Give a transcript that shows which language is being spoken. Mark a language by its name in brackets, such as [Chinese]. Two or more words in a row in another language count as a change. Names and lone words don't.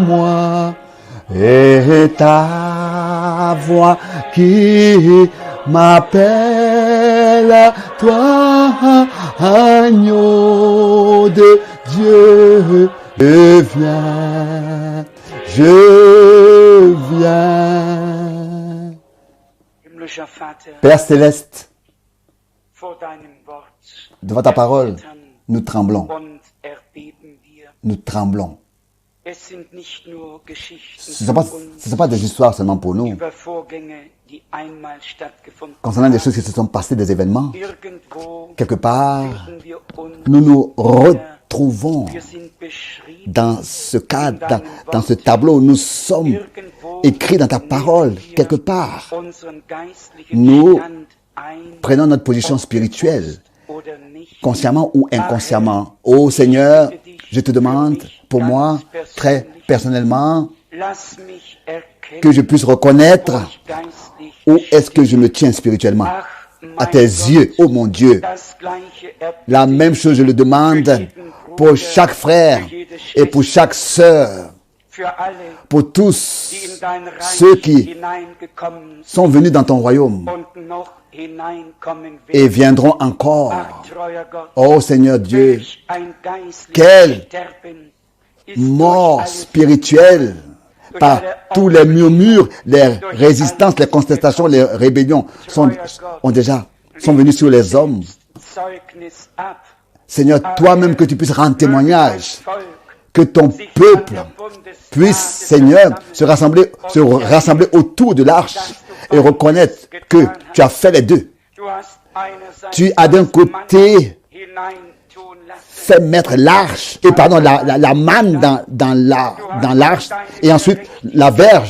[French] moi et ta voix qui m'appelle à toi, agneau de Dieu, Je viens, je viens. [German] Himmlischer Vater, [French] Père céleste, [German] vor deinem Wort [French] devant ta parole, [German] erzittern [French] nous tremblons, [German] und erbeben wir. [French] nous tremblons. [German] Es sind nicht nur Geschichten [French] Ce ne sont pas des histoires seulement pour nous, [German] über Vorgänge, die einmal stattgefunden [French] concernant des choses qui se sont passées, des événements. [German] Irgendwo [French] Quelque part, [German] finden wir uns, [French] nous nous retrouvons [German] wir sind beschrieben, [French] dans ce cadre, dans ce tableau. Nous sommes [German] irgendwo [French] écrits dans ta parole. Quelque part, [German] unseren geistlichen [French] nous [German] Stand ein [French] prenons notre position spirituelle, [German] oder nicht. [French] consciemment ou inconsciemment. Ô Seigneur, je te demande, pour moi, très personnellement, [German] Lass mich erkennen, [French] que je puisse reconnaître [German] wo ich geistlich [French] où est-ce que je me tiens spirituellement. [German] Ach, [French] À [German] mein [French] tes [German] Gott, [French] yeux, ô mon Dieu. [German] das Gleiche [French] La même chose, je le demande pour chaque frère et pour chaque sœur, [German] für alle, [French] pour [German] die in [French] tous [German] dein [French] ceux [German] Reich [French] qui [German] hineingekommen sind [French] sont venus dans ton royaume [German] und noch hineinkommen [French] et [German] werden. [French] viendront encore. [German] Ach, treuer Gott, [French] Oh Seigneur Dieu, [German] welch ein geistliches [French] quel [German] Sterben ist [French] mort [German] durch alles [French] spirituelle par tous les murmures, les résistances, les contestations, les rébellions sont venus sur les hommes. [German] Zeugnis ab. [French] Seigneur, toi-même que tu puisses rendre témoignage, que ton peuple puisse, Seigneur, se rassembler autour de l'arche et reconnaître que tu as fait les deux. Tu as d'un côté fait mettre l'arche, et pardon, la manne dans l'arche, et ensuite la verge.